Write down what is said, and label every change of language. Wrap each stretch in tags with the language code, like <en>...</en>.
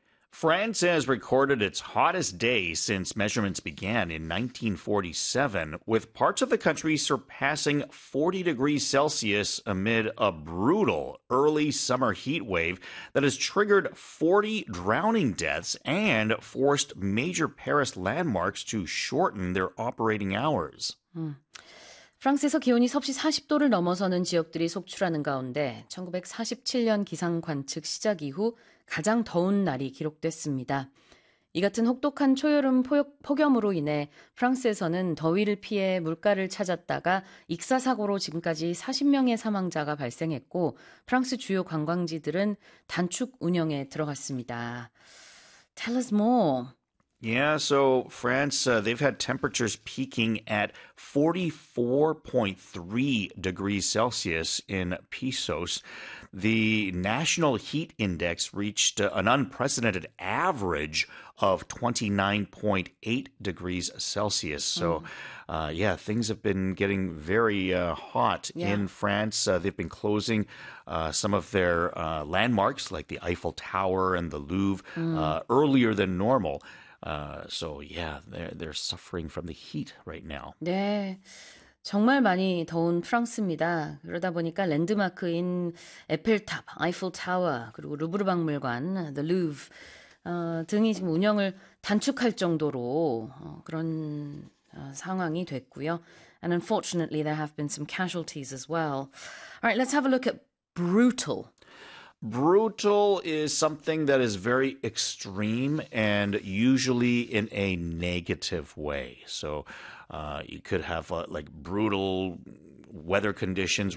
<en>France has recorded its hottest day since measurements began in 1947, with parts of the country surpassing 40 degrees Celsius amid a brutal early summer heat wave that has triggered 40 drowning deaths and forced major Paris landmarks to shorten their operating hours.</en> <ko>프랑스에서 기온이 섭씨 40도를 넘어서는 지역들이 속출하는 가운데 1947년 기상 관측 시작 이후 가장 더운 날이 기록됐습니다. 이 같은 혹독한 초여름 폭염으로 인해 프랑스에서는 더위를 피해 물가를 찾았다가 익사사고로 지금까지 40명의 사망자가 발생했고 프랑스 주요 관광지들은 단축 운영에 들어갔습니다.</ko> <en>Tell us more. Yeah, so France, they've had temperatures peaking at 44.3 degrees Celsius in Pissos. The national heat index reached an unprecedented average of 29.8 degrees Celsius. So, yeah, things have been getting very hot in France. They've been closing some of their landmarks, like the Eiffel Tower and the Louvre, earlier than normal. So yeah, they're suffering from the heat right now.</en> <ko>네, 정말 많이 더운 프랑스입니다. 그러다 보니까 랜드마크인 에펠탑, 아이펠 타워, 그리고 루브르 박물관, The Louvre 등이 지금 운영을 단축할 정도로 그런 상황이 됐고요.</ko> <en>And unfortunately, there have been some casualties as well. All right, let's have a look at brutal. Brutal is something that is very extreme and usually in a negative way. So you could have like brutal weather conditions.</en>